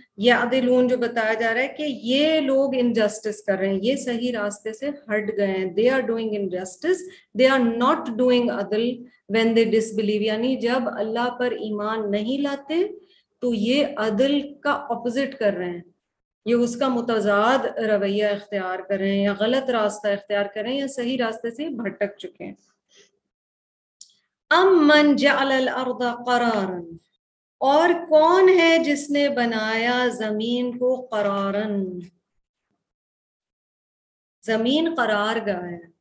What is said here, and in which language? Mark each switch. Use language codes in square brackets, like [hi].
[ur] یعدلون جو بتایا جا رہا ہے کہ یہ لوگ انجسٹس کر رہے ہیں، یہ صحیح راستے سے ہٹ گئے ہیں. [en] they are doing injustice, they are not doing عدل when they disbelieve. [ur] یعنی جب اللہ پر ایمان نہیں لاتے تو یہ عدل کا اپوزٹ کر رہے ہیں، یہ اس کا متضاد رویہ اختیار کر رہے ہیں، یا غلط راستہ اختیار کر رہے ہیں، یا صحیح راستے سے بھٹک چکے ہیں. [ar] امن جعل الارض قرارا، [ur] اور کون ہے جس نے بنایا زمین کو قرارن، زمین قرار گاہ ہے.